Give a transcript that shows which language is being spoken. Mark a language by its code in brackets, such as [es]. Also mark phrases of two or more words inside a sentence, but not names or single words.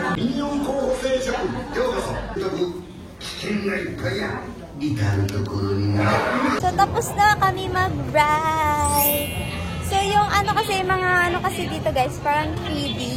[ja] 運用候補生職ようこそ。とに危険がいっぱいや。至るところにな。 [tl] So, tapos na kami mag-ride. So, yung ano kasi, mga ano kasi dito guys, parang 3D.